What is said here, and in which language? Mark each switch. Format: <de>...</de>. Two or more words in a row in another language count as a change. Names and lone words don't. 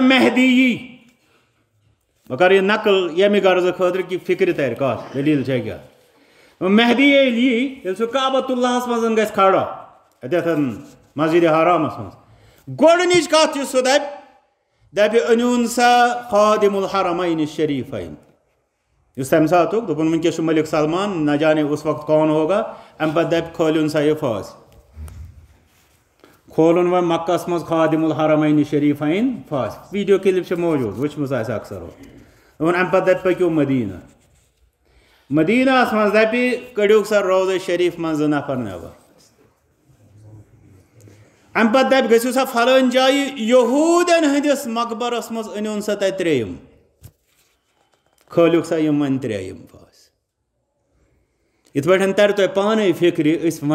<ks>مہدی یی بہ کر یہ نقل ییٚمہِ غرضہٕ خٲطرٕ کہ فکر تر کتھ دلیل چھےٚ کیٛاہ مہدی ییٚلہِ یی ییٚلہِ سُہ کعبۃ اللہس منٛز گژھِ کھڑا اتٮ۪تھ مسجد حرامس منٛز گۄڈنِچ کتھ یُس سُہ دپہِ أنۍہوٗن سا خادم الحرمین الشریفین اس تمہِ ساتُک دوٚپُن وٕنکٮ۪س چھُ ملک سلمان</ks> <ur>نہ جانے اس وقت کون ہوگا</ur> <ks>امہِ پتہٕ دپہِ کھٲلِوُن سا یہِ فاس کھولُن وۄنۍ مکس منٛز خادم الحرمین الشریفین فاس ویڈیو کلپ چھِ موجوٗد وٕچھمٕژ آسہِ اکثر دوٚپُن امہِ پتہٕ دپہِ پٔکِو مدیٖنہ مدیٖنہس منٛز دپہِ کٔڑِو سا روضہ شریف منٛز 2 نفر نٮ۪بر امہِ پتہٕ دپہِ گٔژھِو سا فلٲنۍ جایہِ یہوٗدین ہٕنٛدِس مقبرس منٛز أنۍہوٗن سا تتہِ 3 کھٲلِکھ سا یِم وۄنۍ 3 فاس یِتھ پٲٹھۍ ترِ تۄہہِ پانے فکرِ أسۍ</ks>